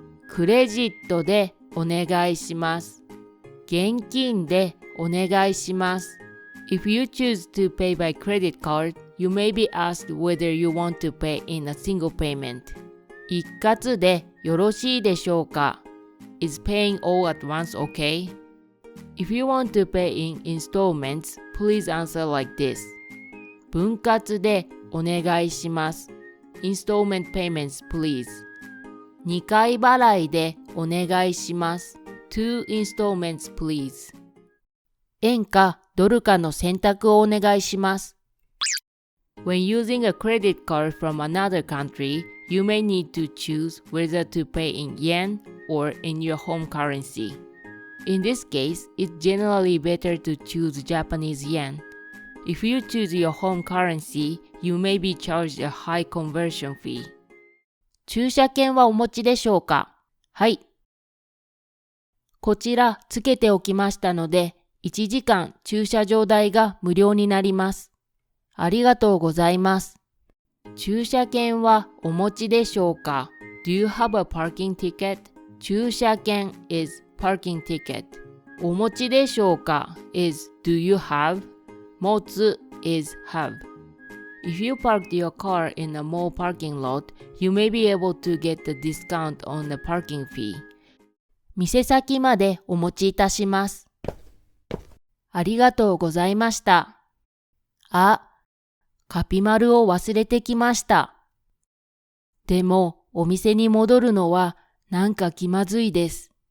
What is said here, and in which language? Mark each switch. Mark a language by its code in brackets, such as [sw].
[ja] クレジットでお願いします。現金でお願いします。 [en] If you choose to pay by credit card, you may be asked whether you want to pay in a single payment. [ja] 一括でよろしいでしょうか？ [en] Is paying all at once okay?If you want to pay in installments, please answer like this. [ja] 分割でお願いします。 [en] Installment payments, please. [ja] 2回払いでお願いします。 [en] Two installments, please. [ja] 円かドルかの選択をお願いします。 [en] When using a credit card from another country, you may need to choose whether to pay in yen or in your home currency.In this case, it's generally better to choose Japanese yen. If you choose your home currency, you may be charged a high conversion fee. [ja] 駐車券はお持ちでしょうか？はい。こちらつけておきましたので、1時間駐車場代が無料になります。ありがとうございます。駐車券はお持ちでしょうか？ [en] Do you have a parking ticket? 駐車券 is parking ticket. お持ちでしょうか is do you have? 持つ is have. If you parked your car in a mall parking lot, you may be able to get a discount on the parking fee. [ja] 店先までお持ちいたします。ありがとうございました。あ、カピマルを忘れてきました。でも、お店に戻るのはなんか気まずいです。